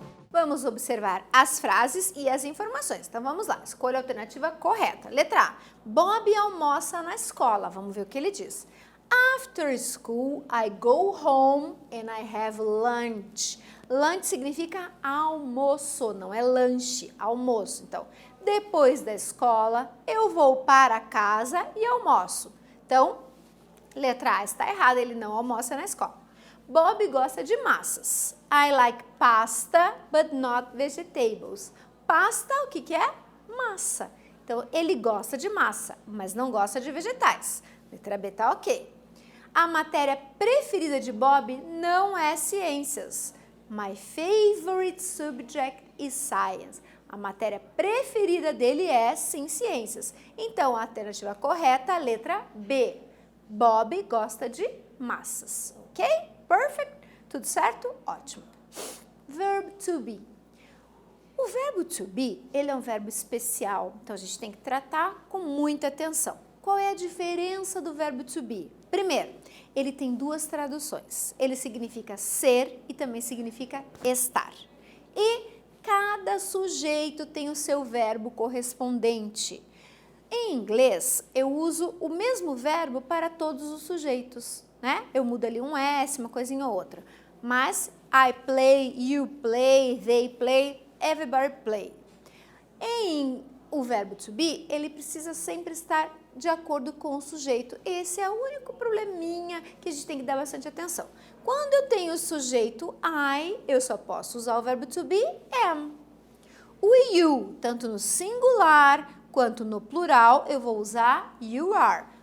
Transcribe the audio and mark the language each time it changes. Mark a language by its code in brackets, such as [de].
[pt] Vamos observar as frases e as informações. Então vamos lá, escolha a alternativa correta. Letra A. Bob almoça na escola. Vamos ver o que ele diz. [en] After school, I go home and I have lunch. [pt] Lunch significa almoço, não é lanche, almoço. Então, depois da escola, eu vou para casa e almoço. Então, letra A está errada, ele não almoça na escola. Bob gosta de massas. [en] I like pasta, but not vegetables. [pt] Pasta, o que é? Massa. Então, ele gosta de massa, mas não gosta de vegetais. Letra B tá ok. A matéria preferida de Bob não é ciências. [en] My favorite subject is science. [pt] A matéria preferida dele é, sim, ciências. Então, a alternativa correta é a letra B. Bob gosta de massas, ok? Perfect? Tudo certo? Ótimo. Verb to be. O verbo to be, ele é um verbo especial, então a gente tem que tratar com muita atenção. Qual é a diferença do verbo to be? Primeiro, ele tem duas traduções. Ele significa ser e também significa estar. E cada sujeito tem o seu verbo correspondente. Em inglês, eu uso o mesmo verbo para todos os sujeitos, né? Eu mudo ali um S, uma coisinha ou outra. Mas [en] I play, you play, they play, everybody play. [pt] O verbo to be, ele precisa sempre estar de acordo com o sujeito. Esse é o único probleminha que a gente tem que dar bastante atenção. Quando eu tenho o sujeito I, eu só posso usar o verbo to be am. O you, tanto no singular quanto no plural, eu vou usar you are.